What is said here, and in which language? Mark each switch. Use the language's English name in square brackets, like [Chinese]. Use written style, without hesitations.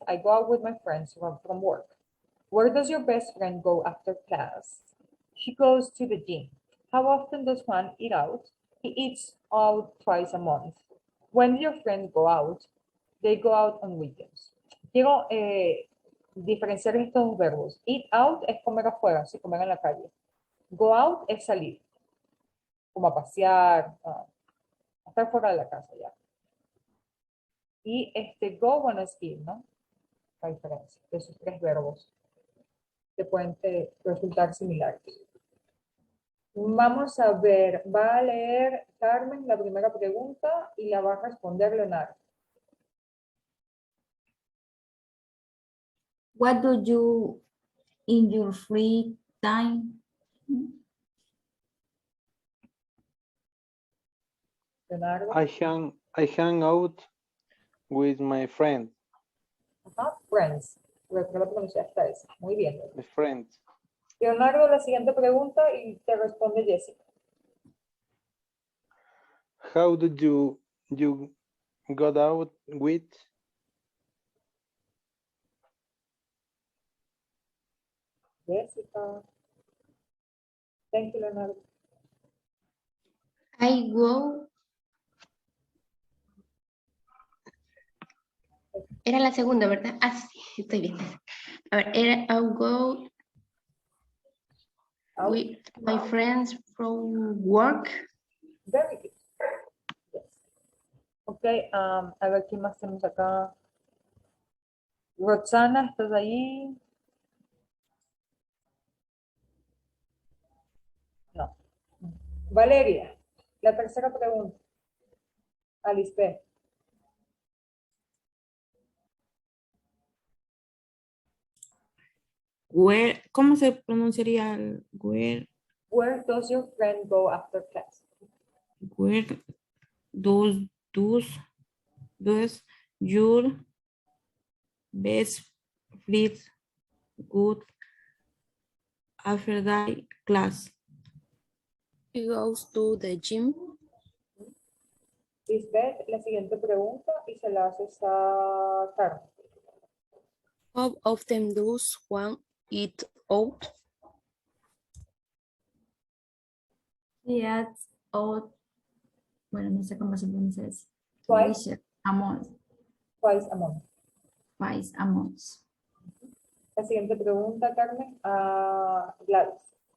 [English] I go out with my friends from work. Where does your best friend go after class? She goes to the gym. How often does Juan eat out? He eats out twice a month. When do your friends go out? They go out on weekends. [Spanish] Quiero diferenciar estos dos verbos. Eat out es comer afuera, sí, comer en la calle. Go out es salir, como a pasear, a estar fuera de la casa ya. Y go, bueno, es ir, ¿no? La diferencia de esos tres verbos que pueden resultar similares. Vamos a ver, va a leer Carmen la primera pregunta y la va a responder Leonardo. [English] What do you in your free time? [Spanish] Leonardo. [English] I hang out with my friends. [Spanish] Ajá, friends. Creo que lo pronunciaste esa. Muy bien. [English] My friends. [Spanish] Leonardo, la siguiente pregunta y te responde Jessica. [English] How do you go out with? Jessica. Thank you, Leonardo. I go. [Spanish] Era la segunda, ¿verdad? Ah, sí, estoy bien. A ver, era [English] I'll go Out. with my friends from work. Very good. Yes. [Spanish] Ok, a ver quién más tenemos acá. Roxana, ¿estás ahí? No. Valeria, la tercera pregunta. Alispe. Where, ¿cómo se pronunciaría el where? [English] Where does your friend go after class? Where does your best friend go after the class? He goes to the gym. [Spanish] Lisbeth, la siguiente pregunta y se la haces a Carmen. [English] How often does one eat out? [Spanish] Yes, o, bueno, no sé cómo se pronuncia eso. [English] Twice. Delicious. A month. Twice a month. Twice a month. [Spanish] La siguiente pregunta, Carmen, a Gladys.